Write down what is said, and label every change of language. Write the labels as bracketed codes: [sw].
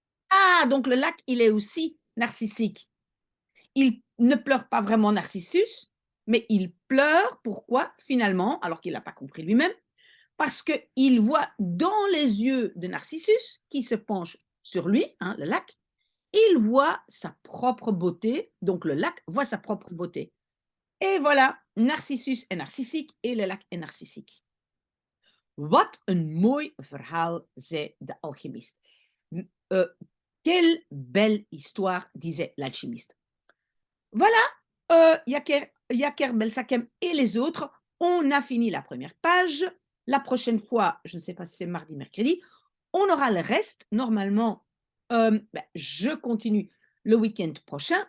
[fr] Ah, donc le lac, il est aussi narcissique. Il ne pleure pas vraiment Narcissus, mais il pleure, pourquoi finalement, alors qu'il n'a pas compris lui-même, parce qu'il voit dans les yeux de Narcissus, qui se penche sur lui, hein, le lac, il voit sa propre beauté, donc le lac voit sa propre beauté. Et voilà, Narcissus est narcissique et le lac est narcissique. [nl] Wat een mooi verhaal, zei de alchimiste. [fr] Quelle belle histoire, disait l'alchimiste. Voilà, Yaker Belsakem et les autres, on a fini la première page. La prochaine fois, je ne sais pas si c'est mardi, mercredi, on aura le reste. Normalement, je continue le week-end prochain.